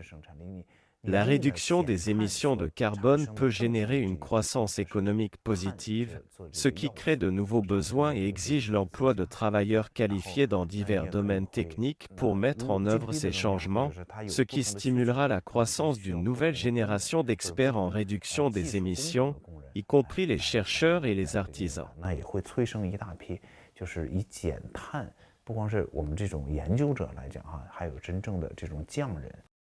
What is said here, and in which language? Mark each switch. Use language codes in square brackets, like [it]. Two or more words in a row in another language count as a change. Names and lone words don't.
[fr] La réduction des émissions de carbone peut générer une croissance économique positive, ce qui crée de nouveaux besoins et exige l'emploi de travailleurs qualifiés dans divers domaines techniques pour mettre en œuvre ces changements, ce qui stimulera la croissance d'une nouvelle génération d'experts en réduction des émissions, y compris les chercheurs et les artisans. [zh] 不光是我们这种研究者来讲哈，还有真正的这种匠人。